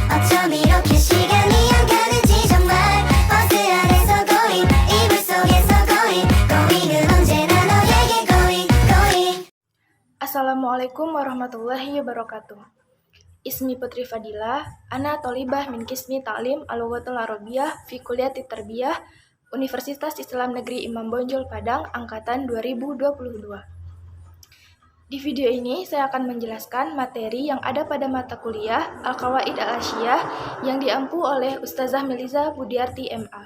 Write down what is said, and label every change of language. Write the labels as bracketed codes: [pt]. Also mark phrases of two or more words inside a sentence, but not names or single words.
[ko] 어쩜 이렇게 시간이 안 가는지 정말 버스 안에서 고잉 이불 속에서 고잉은 언제나 너에게 고잉. [ar] السلام عليكم ورحمة الله وبركاته. اسمي Putri Fadila، أنا طالبة من قسم تعليم اللغة العربية في كلية التربية Universitas Islam Negeri Imam Bonjol Padang angkatan 2022. [id] Di video ini saya akan menjelaskan materi yang ada pada mata kuliah Al-Qawaid Al-Asyiyah yang diampu oleh Ustazah Meliza Budiarti MA.